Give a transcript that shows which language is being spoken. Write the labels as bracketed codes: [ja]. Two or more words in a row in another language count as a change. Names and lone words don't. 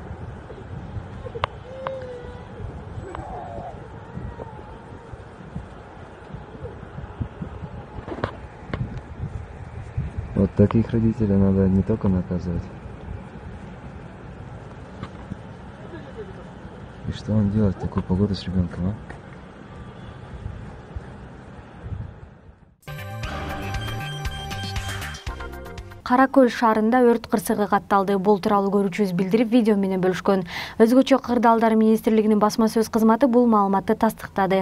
[ru] Вот таких родителей надо не только наказывать. И что он делает в такую погоду с ребенком, а? [ky] Каракөл шаарында өрт кырсыгы катталды. Бул тууралуу көрүүчүбүз билдирип, видео менен бөлүшкөн. Өзгөчө Кырдаалдар министрлигинин басма сөз кызматы бул маалыматты тастыктады.